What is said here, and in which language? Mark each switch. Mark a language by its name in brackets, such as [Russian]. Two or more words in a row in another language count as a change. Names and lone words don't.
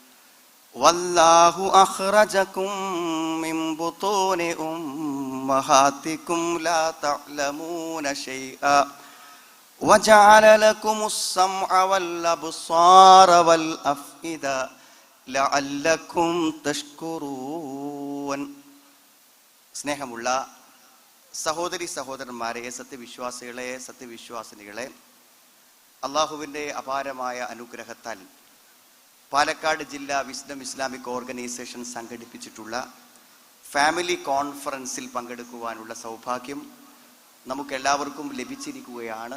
[Arabic] والله أخرجكم من بطون أمهاتكم لا تعلمون شيئا وجعل لكم السمع والأبصار والأفئدة لعلكم تشكرون. [Malayalam] സ്നേഹമുള്ള സഹോദരി സഹോദരന്മാരെ, സത്യവിശ്വാസികളെ, സത്യവിശ്വാസിനികളെ, അള്ളാഹുവിൻ്റെ അപാരമായ അനുഗ്രഹത്താൽ പാലക്കാട് ജില്ലാ വിസ്ഡം ഇസ്ലാമിക് ഓർഗനൈസേഷൻ സംഘടിപ്പിച്ചിട്ടുള്ള [English] family conference-il [Malayalam] പങ്കെടുക്കുവാനുള്ള സൗഭാഗ്യം നമുക്കെല്ലാവർക്കും ലഭിച്ചിരിക്കുകയാണ്.